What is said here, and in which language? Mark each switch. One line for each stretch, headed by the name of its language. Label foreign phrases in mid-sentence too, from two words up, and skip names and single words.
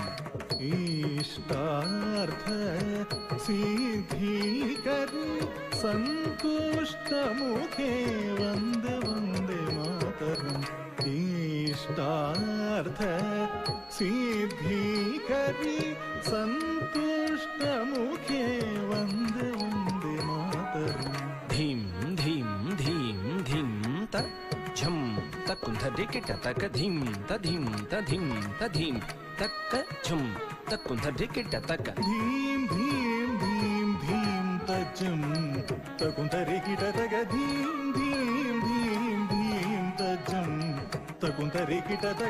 Kannada: ಇಷ್ಟಾರ್ಥ ಸಿದ್ಧಿಕರಿ ಸಂತುಷ್ಟಮುಖೇ
Sanskrit: ವಂದೇ ವಂದೇ ಮಾತರಂ
Kannada: ಇಷ್ಟಾರ್ಥ ಸಿದ್ಧಿಕರಿ ಸಂತುಷ್ಟಮುಖೇ
Sanskrit: ವಂದೇ ವಂದೇ ಮಾತರಂ ಧೀಂ ಧೀಂ ಧೀಂ ಧಿಂ ತ ಝಂ ತಕ್ಕುಂಧರಿ ಕಿಟ ತಕ ಧಿಂ ತಧಿಂ ತಧಿಂ ತಧಿಂ ತಕ್ಕ ಝಂ ತಕ್ಕುಂಧರಿ ಕಿಟ ತಕ ಧೀಂ ಧೀಂ ಧೀಂ ಧೀಂ ತಜ್ಜಂ ತಕುಂತರಿ ಕಿಟ ತಗ ಧೀಂ ಧೀಂ ಧೀಂ ಧೀಂ ತಜ್ಜಂ ತಕುಂತರಿ ಕಿಟ ತಗ